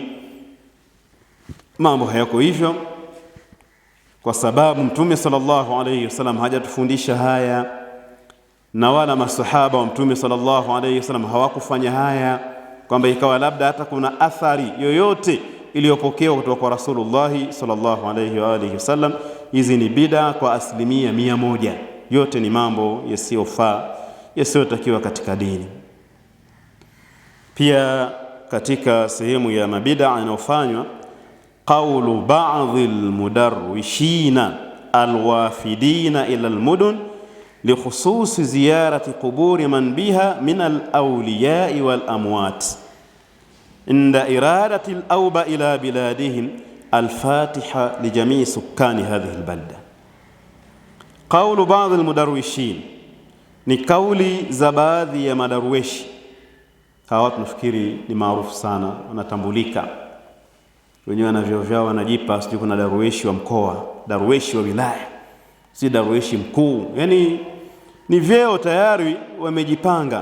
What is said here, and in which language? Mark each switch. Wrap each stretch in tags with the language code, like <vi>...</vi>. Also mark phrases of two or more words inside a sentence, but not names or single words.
<sw>Mambo hayako hivyo, kwa sababu Mtume</sw> <ar>صلى الله عليه وسلم</ar> <sw>hajatufundisha haya, na wala masahaba wa Mtume</sw> <ar>صلى الله عليه وسلم</ar> <sw>hawakufanya haya, kwamba ikawa labda hata kuna athari yoyote iliyopokewa kutoka kwa Rasulullah</sw> <ar>صلى الله عليه وعلى آله وسلم.</ar> <sw>Hizi ni bid'a kwa asilimia 100. Yote ni mambo yasiyofaa, yasiyotakiwa katika dini. Pia katika sehemu ya mabid'a inayofanywa,</sw> <ar>قول بعض المدروشين الوافدين إلى المدن لخصوص زيارة قبور من بها من الأولياء والأموات عند إرادة الأوبة إلى بلادهم الفاتحة لجميع سكان هذه البلدة. قول بعض المدروشين</ar> <sw>ni kauli za baadhi ya madarweshi. Hawa tunafikiri ni maarufu sana, wanatambulika wenyewe na vyao vyao, wanajipa sijui kuna darweshi wa mkoa, darweshi wa wilaya, si darweshi mkuu. Yani ni vyeo tayari wamejipanga.</sw>